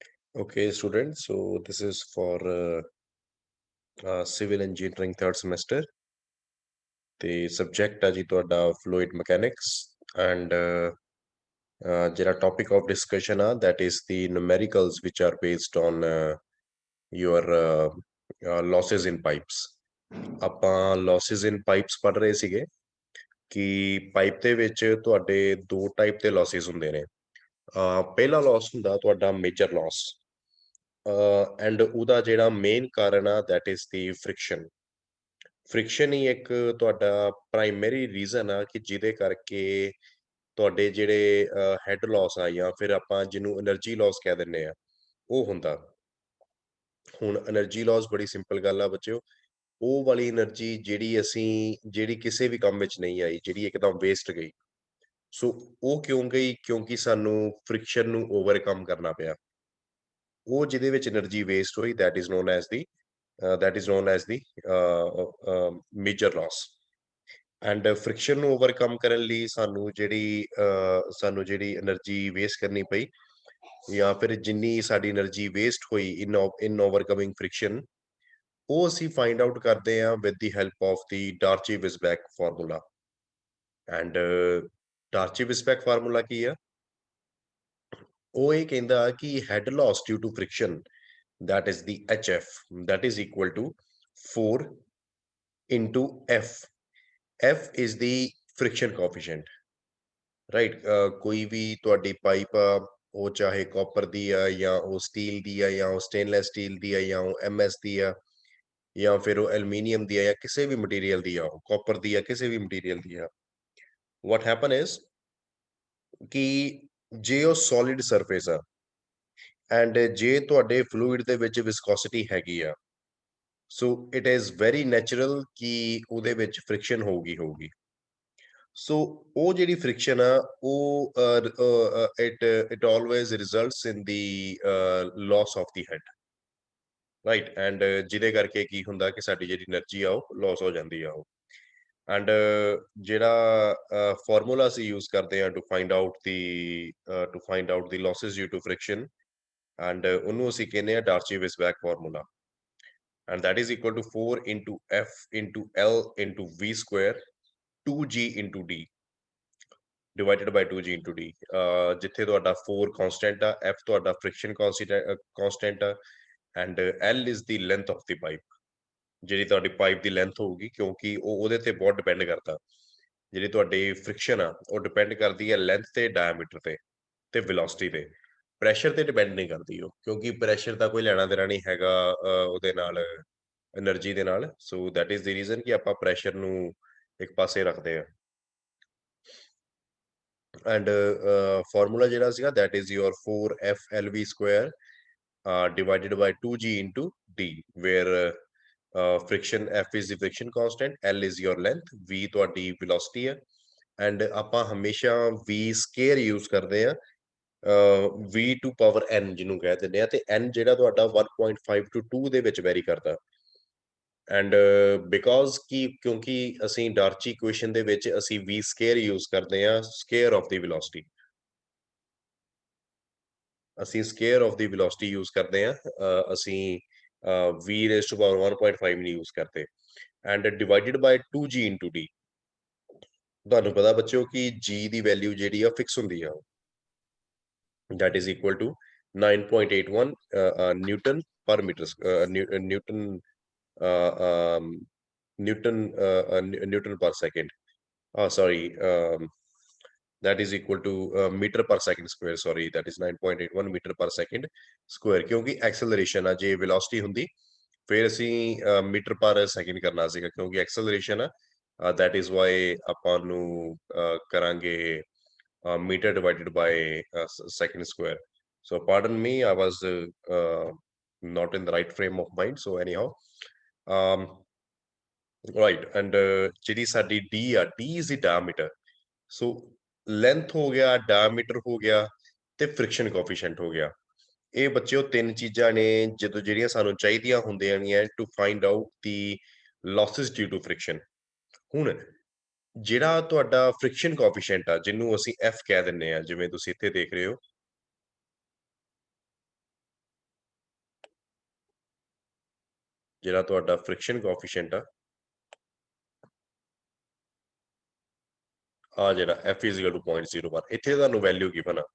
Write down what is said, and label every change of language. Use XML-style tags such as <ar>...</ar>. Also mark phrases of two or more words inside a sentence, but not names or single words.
<en>Okay, students. So this is for civil engineering third semester. The subject</en> <pa>ਹੈ ਜੀ ਤੁਹਾਡਾ</pa> <en>fluid mechanics and ਜਿਹੜਾ topic of discussion ਆ that is the numericals which are based on your losses in pipes.</en> <pa>ਆਪਾਂ</pa> <en>losses in pipes</en> <pa>ਪੜ੍ਹ ਰਹੇ ਸੀਗੇ ਕਿ ਪਾਈਪ ਦੇ ਵਿੱਚ ਤੁਹਾਡੇ ਦੋ ਟਾਈਪ ਦੇ losses ਹੁੰਦੇ ਨੇ।</pa> <en>ਪਹਿਲਾ loss</en> <pa>ਹੁੰਦਾ ਤੁਹਾਡਾ</pa> <en>major loss and</en> <pa>ਉਹਦਾ ਜਿਹੜਾ</pa> <en>ਮੇਨ</en> <pa>ਕਾਰਨ ਆ</pa> <en>that is the friction।</en> <pa>ਫ੍ਰਿਕਸ਼ਨ ਹੀ ਇੱਕ ਤੁਹਾਡਾ</pa> <en>primary reason</en> <pa>ਆ ਕਿ ਜਿਹਦੇ ਕਰਕੇ ਤੁਹਾਡੇ ਜਿਹੜੇ</pa> <en>head loss</en> <pa>ਆ ਜਾਂ ਫਿਰ ਆਪਾਂ ਜਿਹਨੂੰ</pa> <en>energy loss</en> <pa>ਕਹਿ ਦਿੰਦੇ ਆ ਉਹ ਹੁੰਦਾ। ਹੁਣ</pa> <en>energy loss</en> <pa>ਬੜੀ ਸਿੰਪਲ ਗੱਲ ਆ ਬੱਚਿਓ, ਉਹ ਵਾਲੀ એનર્ਜੀ ਜਿਹੜੀ ਕਿਸੇ ਵੀ ਕੰਮ ਵਿੱਚ ਨਹੀਂ ਆਈ, ਜਿਹੜੀ ਇੱਕਦਮ ਵੇਸਟ ਗਈ। ਸੋ ਉਹ ਕਿਉਂ ਗਈ? ਕਿਉਂਕਿ ਸਾਨੂੰ ਫ੍ਰਿਕਸ਼ਨ ਨੂੰ ਓਵਰਕਮ ਕਰਨਾ ਪਿਆ। ਉਹ ਜਿਹਦੇ ਵਿੱਚ</pa> <en>energy waste ਹੋਈ that is known as the major loss।</en> <pa>ਐਂਡ ਫ੍ਰਿਕਸ਼ਨ ਨੂੰ ਓਵਰਕਮ ਕਰਨ ਲਈ ਸਾਨੂੰ ਜਿਹੜੀ</pa> <en>energy waste</en> <pa>ਕਰਨੀ ਪਈ ਜਾਂ ਫਿਰ ਜਿੰਨੀ ਸਾਡੀ</pa> <en>energy waste</en> <pa>ਹੋਈ</pa> <en>in overcoming friction,</en> <pa>ਉਹ ਅਸੀਂ</pa> <en>find out</en> <pa>ਕਰਦੇ ਹਾਂ</pa> <en>with the help of the Darcy-Weisbach formula. and Darcy-Weisbach formula</en> <pa>ਕੀ ਆ? ਉਹ ਇਹ ਕਹਿੰਦਾ ਕਿ</pa> <en>head loss due to friction that is the HF, that is equal to 4 into F। F is the friction coefficient, right?</en> <pa>ਕੋਈ ਵੀ ਤੁਹਾਡੀ ਪਾਈਪ ਆ, ਉਹ ਚਾਹੇ ਕਾਪਰ ਦੀ ਆ ਜਾਂ ਉਹ ਸਟੀਲ ਦੀ ਆ ਜਾਂ ਉਹ</pa> <en>stainless steel</en> <pa>ਦੀ ਆ ਜਾਂ ਉਹ MS ਦੀ ਆ ਜਾਂ ਫਿਰ ਉਹ ਐਲੂਮੀਨੀਅਮ ਦੀ ਆ ਜਾਂ ਕਿਸੇ ਵੀ ਮਟੀਰੀਅਲ ਦੀ ਆ, ਉਹ ਕਾਪਰ ਦੀ ਆ, ਕਿਸੇ ਵੀ ਮਟੀਰੀਅਲ ਦੀ ਆ।</pa> <en>what happen is</en> <pa>ਕਿ ਜੇ ਉਹ</pa> <en>solid surface</en> <pa>ਆ ਐਂਡ ਜੇ ਤੁਹਾਡੇ ਫਲੂਇਡ ਦੇ ਵਿੱਚ ਵਿਸਕੋਸਿਟੀ ਹੈਗੀ ਆ,</pa> <en>so it is very natural</en> <pa>ਕਿ ਉਹਦੇ ਵਿੱਚ ਫ੍ਰਿਕਸ਼ਨ ਹੋਊਗੀ।</pa> <en>ਸੋ</en> <pa>ਉਹ ਜਿਹੜੀ</pa> <en>ਫ੍ਰਿਕਸ਼ਨ</en> <pa>ਆ ਉਹ</pa> <en>it always results in the loss of the head, right.</en> <pa>ਐਂਡ ਜਿਹਦੇ ਕਰਕੇ ਕੀ ਹੁੰਦਾ ਕਿ ਸਾਡੀ ਜਿਹੜੀ એનર્ਜੀ ਆ ਉਹ ਲਾਸ ਹੋ ਜਾਂਦੀ ਆ ਉਹ। ਐਂਡ ਜਿਹੜਾ ਫਾਰਮੂਲਾ ਅਸੀਂ ਯੂਜ਼ ਕਰਦੇ ਆ</pa> <en>to find out the losses due to friction, and</en> <pa>ਉਹਨੂੰ ਅਸੀਂ ਕਹਿੰਦੇ ਆ</pa> <en>Darcy-Weisbach formula. and that is equal to 4 into F into L into V square 2G into D divided by 2G into D।</en> <pa>ਜਿੱਥੇ ਤੁਹਾਡਾ 4 constant ਆ, F ਤੁਹਾਡਾ</pa> <en>friction constant</en> <pa>ਆ,</pa> <en>and L is the length of the pipe।</en> <pa>ਜਿਹੜੀ ਤੁਹਾਡੀ ਪਾਈਪ ਦੀ ਲੈਂਥ ਹੋਊਗੀ, ਕਿਉਂਕਿ ਉਹ ਉਹਦੇ ਤੇ ਬਹੁਤ ਡਿਪੈਂਡ ਕਰਦਾ। ਜਿਹੜੀ ਤੁਹਾਡੀ ਫ੍ਰਿਕਸ਼ਨ ਆ ਉਹ ਡਿਪੈਂਡ ਕਰਦੀ ਹੈ ਲੈਂਥ ਤੇ, ਡਾਇਆਮੀਟਰ ਤੇ ਵੈਲੋਸਿਟੀ ਤੇ। ਪ੍ਰੈਸ਼ਰ ਤੇ ਡਿਪੈਂਡ ਨਹੀਂ ਕਰਦੀ ਉਹ, ਕਿਉਂਕਿ ਪ੍ਰੈਸ਼ਰ ਦਾ ਕੋਈ ਲੈਣਾ ਦੇਣਾ ਨਹੀਂ ਹੈਗਾ ਉਹਦੇ ਨਾਲ, એનર્ਜੀ ਦੇ ਨਾਲ।</pa> <en>so that is the reason</en> <pa>ਕਿ ਆਪਾਂ ਪ੍ਰੈਸ਼ਰ ਨੂੰ ਇੱਕ ਪਾਸੇ ਰੱਖਦੇ ਆ।</pa> <en>and formula</en> <pa>ਜਿਹੜਾ ਸੀਗਾ</pa> <en>that is your 4FLV square divided by 2G into D, where friction F is the friction constant, L is your length, V ਤੁਹਾਡੀ velocity ਹੈ।</en> <pa>ਐਂਡ ਆਪਾਂ ਹਮੇਸ਼ਾ</pa> <en>V square use</en> <pa>ਕਰਦੇ ਆ,</pa> <en>V to power N</en> <pa>ਜਿਹਨੂੰ ਕਹਿ ਦਿੰਦੇ ਆ, ਤੇ N ਜਿਹੜਾ ਤੁਹਾਡਾ 1.5 to 2 ਦੇ ਵਿੱਚ ਵੈਰੀ ਕਰਦਾ।</pa> <en>and because</en> <pa>ਕਿਉਂਕਿ ਅਸੀਂ ਡਾਰਚੀ ਇਕੁਏਸ਼ਨ ਦੇ ਵਿੱਚ ਅਸੀਂ</pa> <en>V square use</en> <pa>ਕਰਦੇ ਆ,</pa> <en>square of the velocity.</en> <pa>ਅਸੀਂ</pa> <en>square of the velocity use</en> <pa>ਕਰਦੇ ਆ, ਅਸੀਂ</pa> <en>V raised to power 1.5</en> <pa>ਨਹੀਂ ਯੂਜ਼ ਕਰਦੇ।</pa> <en>and divided by 2G into D.</en> <pa>ਤੁਹਾਨੂੰ ਪਤਾ ਬੱਚਿਓ ਕਿ G ਦੀ ਵੈਲਿਊ ਜਿਹੜੀ ਆ ਫਿਕਸ ਹੁੰਦੀ ਆ,</pa> <en>that is equal to 9.81 Newton per meter, Newton per second, sorry, that is equal to meter per second square, sorry, that is 9.81 meter per second square।</en> <pa>ਕਿਉਂਕਿ ਐਕਸਲਰੇਸ਼ਨ ਆ, ਜੇ ਵੈਲੋਸਿਟੀ ਹੁੰਦੀ ਫਿਰ ਅਸੀਂ</pa> <en>meter per second</en> <pa>ਕਰਨਾ ਸੀਗਾ, ਕਿਉਂਕਿ ਐਕਸਲਰੇਸ਼ਨ ਆ,</pa> <en>that is why</en> <pa>ਆਪਾਂ ਨੂੰ ਕਰਾਂਗੇ</pa> <en>meter divided by second square। So pardon me, I was not in the right frame of mind, so anyhow, right।</en> <pa>and ਜਿਹੜੀ ਸਾਡੀ D ਆ,</pa> <en>D is the diameter। so length</en> <pa>ਹੋ ਗਿਆ,</pa> <en>diameter</en> <pa>ਹੋ ਗਿਆ ਤੇ</pa> <en>friction coefficient</en> <pa>ਹੋ ਗਿਆ। ਇਹ ਬੱਚਿਓ ਤਿੰਨ ਚੀਜ਼ਾਂ ਨੇ ਜਿਹੜੀਆਂ ਸਾਨੂੰ ਚਾਹੀਦੀਆਂ ਹੁੰਦੀਆਂ ਨੇ</pa> <en>to find out the losses due to friction.</en> <pa>ਹੁਣ ਜਿਹੜਾ ਤੁਹਾਡਾ</pa> <en>friction coefficient</en> <pa>ਆ, ਜਿਹਨੂੰ ਅਸੀਂ F ਕਹਿ ਦਿੰਦੇ ਆ, ਜਿਵੇਂ ਤੁਸੀਂ ਇੱਥੇ ਦੇਖ ਰਹੇ ਹੋ, ਜਿਹੜਾ ਤੁਹਾਡਾ</pa> <en>friction coefficient</en> <pa>ਆ ਜਿਹੜਾ F = 0.01 ਇੱਥੇ ਤੁਹਾਨੂੰ</pa> <en>value given</en> <pa>ਆ।</pa>